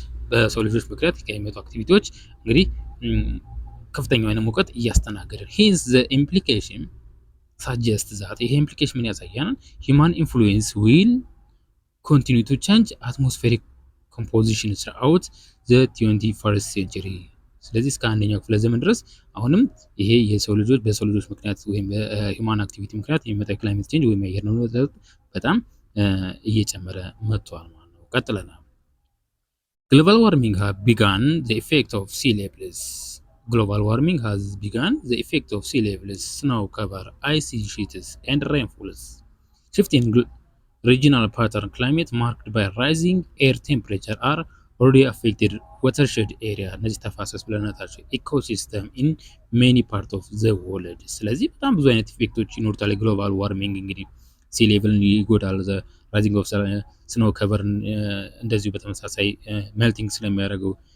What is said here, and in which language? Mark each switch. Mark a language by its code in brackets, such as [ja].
[am] በሰው ልጆች ምክንያት ከሚመጡ አክቲቪቲዎች እንግዲህ ከፍተኛ የሆነ ሙቀት እያስተናገደ [en] hence the implication suggests that [am] ይሄ ኢምፕሊኬሽን ምን ያሳያል? [en] human influence will continue to change atmospheric composition throughout the 21st century. [am] ስለዚህ እስከ አንደኛው ክፍለ ዘመን ድረስ አሁንም ይሄ በሰው ልጆች ምክንያት ወይም በሂውማን አክቲቪቲ ምክንያት የሚመጣ ክላይሜት ቼንጅ ወይም የአየር ንብረት በጣም እየጨመረ መጥቷል ማለት ነው። ቀጥለናል። [en] Global warming has begun the effect of sea levels. Global warming has begun the effect of sea levels, snow cover, ice sheets, and rainfalls. Shifting regional pattern climate marked by rising air temperature are already affected watershed area [am] እነዚህ ተፋሰስ ብለናታቸው [en] ኢኮሲስተም ኢን ሜኒ ፓርት ኦፍ ዘ ወርልድ። [am] ስለዚህ በጣም ብዙ አይነት ኢፌክቶች ይኖሩታል። ግሎባል ዋርሚንግ እንግዲህ ሲ ሌቭልን ይጎዳል። ዘ ራይዚንግ ኦፍ ስኖ ከቨርን እንደዚሁ በተመሳሳይ ሜልቲንግ ስለሚያደርገው